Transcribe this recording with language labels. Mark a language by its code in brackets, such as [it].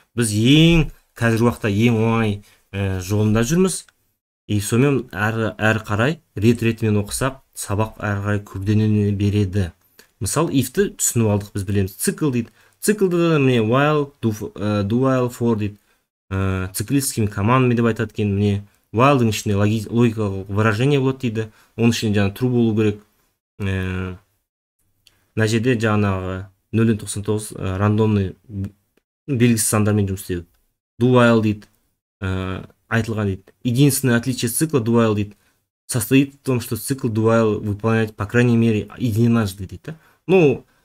[kk] Біз қазіргі уақытта ең оңай жолында жүрміз. Сонымен әрі қарай ретімен оқысақ, сабақ әрі қарай күрделене береді. Мысалы, if-ті түсініп алдық, біз білеміз. Цикл дейді. Циклды да міне while, do while, for дейді. [ru] Циклистский командами [kk] деп айтады екен. Міне while'дың ішінде логикалық выражение болады дейді. Оның ішінде жаңа true болу керек. Мына жерде жаңағы 0-99 рандомный белгісіз сандармен жұмыс істеу. Do while дейді. Айтылған дейді. [ru] Единственное отличие цикла do while дейді состоит в том, что цикл do while выполнять по крайней мере единожды дейді.